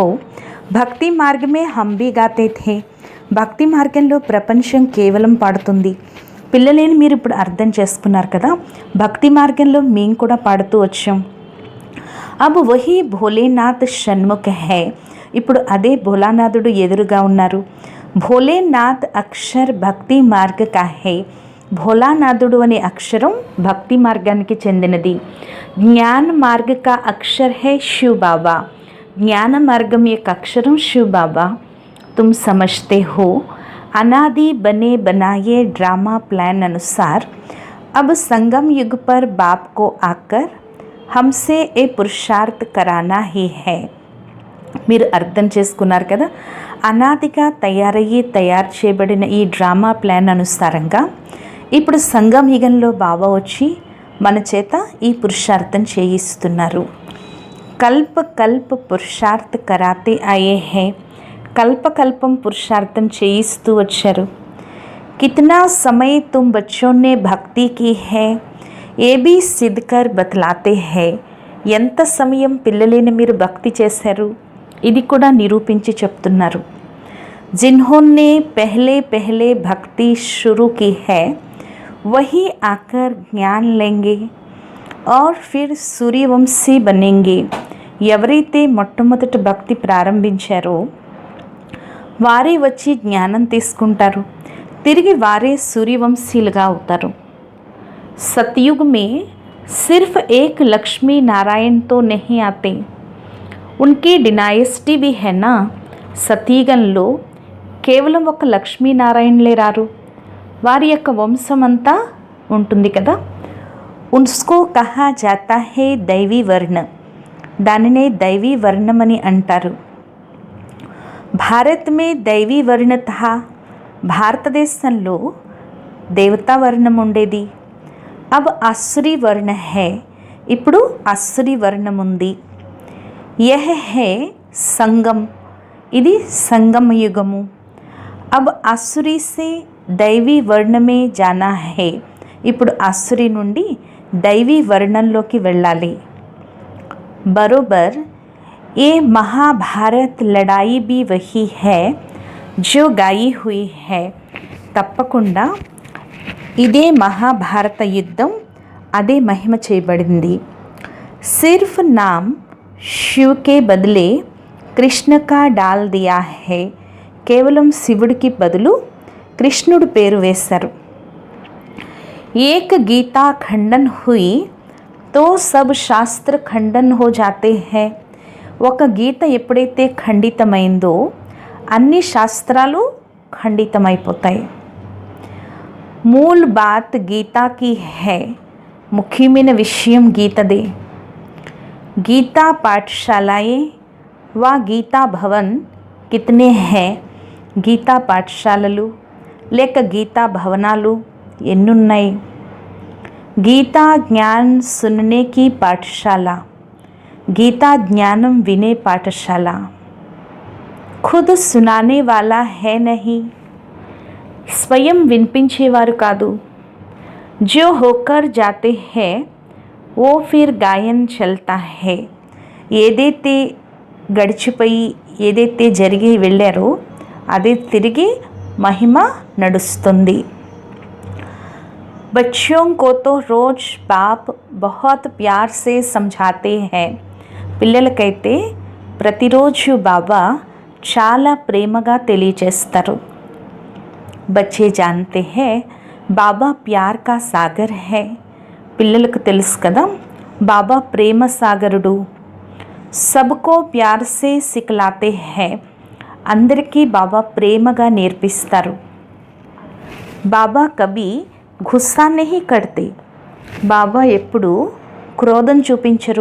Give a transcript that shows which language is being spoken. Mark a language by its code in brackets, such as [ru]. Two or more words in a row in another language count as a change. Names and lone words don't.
[hi] भक्ति मार्ग में हम भी गाते थे। [te] భక్తి మార్గంలో ప్రపంచం కేవలం పాడుతుంది। పిల్లలేని మీరు ఇప్పుడు అర్థం చేసుకున్నారు కదా, భక్తి మార్గంలో మేము కూడా పాడుతూ వచ్చాం। [hi] अब वही भोलेनाथ षण्मुख है, [te] ఇప్పుడు అదే భోలానాథుడు ఎదురుగా ఉన్నారు। [hi] भोलेनाथ अक्षर भक्ति मार्ग का है, [te] భోలానాథుడు అనే అక్షరం భక్తి మార్గానికి చెందినది। [hi] ज्ञान मार्ग का अक्षर है शिव बाबा, [te] జ్ఞాన మార్గం యొక్క అక్షరం శివ్ బాబా। [hi] तुम समझते हो अनादि बने बनाए ड्रामा प्लान अनुसार अब संगम युग पर बाप को आकर हमसे ये पुरुषार्थ कराना ही है। [te] మీరు అర్థం చేసుకున్నారు కదా, అనాదిగా తయారు చేయబడిన ఈ డ్రామా ప్లాన్ అనుసారంగా ఇప్పుడు సంగం యుగంలో బాబా వచ్చి మన చేత ఈ పురుషార్థం చేయిస్తున్నారు। [hi] कल्प पुरुषार्थ कराते आए हैं, [te] కల్పకల్పం పురుషార్థం చేయిస్తూ వచ్చారు। [hi] कितना समय तुम बच्चों ने భక్తి की है ये भी सिद्ध कर बतलाते हैं, [te] ఎంత సమయం పిల్లలైన మీరు భక్తి చేశారు ఇది కూడా నిరూపించి చెప్తున్నారు। [hi] जिन्होंने पहले भक्ति शुरू की है वही आकर ज्ञान लेंगे और फिर सूर्यवंशी बनेंगे। [te] ఎవరైతే మొట్టమొదట భక్తి ప్రారంభించారో వారే వచ్చి జ్ఞానం తీసుకుంటారు, తిరిగి వారే సూర్యవంశీలుగా అవుతారు। [hi] सतयुग में सिर्फ एक लक्ष्मी नारायण तो नहीं आते, उनकी डिनाइस्टी भी है ना। [te] సతయుగంలో కేవలం ఒక లక్ష్మీనారాయణలే రారు, వారి యొక్క వంశం అంతా ఉంటుంది కదా. [hi] उनको कहा जाता है दैवी वर्ण, [te] దానినే దైవీ వర్ణమని అంటారు. [hi] भारत में दैवी वर्ण था, [te] భారతదేశంలో దేవతా వర్ణం ఉండేది. [hi] अब आसुरी वर्ण है, [te] ఇప్పుడు ఆసురీ వర్ణం ఉంది. [hi] यह है संगम, [te] ఇది సంగమ యుగము. [hi] अब आसुरी से दैवी वर्ण में जाना है, [te] ఇప్పుడు ఆసురీ నుండి దైవీ వర్ణంలోకి వెళ్ళాలి. [hi] बरोबर ये महाभारत लड़ाई भी वही है जो गाई हुई है, [te] తప్పకుండా ఇదే మహాభారత యుద్ధం, అదే మహిమ చేయబడింది. [hi] सिर्फ नाम शिव के बदले कृष्ण का डाल दिया है, [te] కేవలం శివుడికి బదులు కృష్ణుడు పేరు వేశారు. [hi] एक गीता खंडन हुई तो सब शास्त्र खंडन हो जाते हैं, [te] ఒక గీత ఎప్పుడైతే ఖండితమైందో అన్ని శాస్త్రాలు ఖండితమైపోతాయి. [hi] मूल बात गीता की है, [te] ముఖ్యమైన విషయం గీతదే. [hi] गीता पाठशालाएं वा गीता भवन कितने हैं, [te] గీతా పాఠశాలలు లేక గీతా భవనాలు ఎన్నున్నాయి. [hi] गीता ज्ञान सुनने की पाठशाला, [te] గీతా జ్ఞానం వినే పాఠశాల. [hi] खुद सुनाने वाला है नहीं, [te] స్వయం వినిపించేవారు కాదు. [hi] जो होकर जाते हैं वो फिर गायन चलता है, [te] ఏదైతే గడిచిపోయి ఏదైతే జరిగి వెళ్ళారో అదే తిరిగి మహిమ నడుస్తుంది. [hi] बच्चों को तो रोज बाप बहुत प्यार से समझाते हैं, [te] పిల్లలకైతే ప్రతిరోజు బాబా చాలా ప్రేమగా తెలియజేస్తారు. [hi] बच्चे जानते हैं बाबा प्यार का सागर है, [te] పిల్లలకు తెలుసు కదా బాబా ప్రేమ సాగరుడు. [hi] सबको प्यार से सिखलाते हैं, [te] అందరికీ బాబా ప్రేమగా నేర్పిస్తారు. [hi] बाबा कभी गुस्सा नहीं करते, [te] బాబా ఎప్పుడు క్రోధం చూపించరు.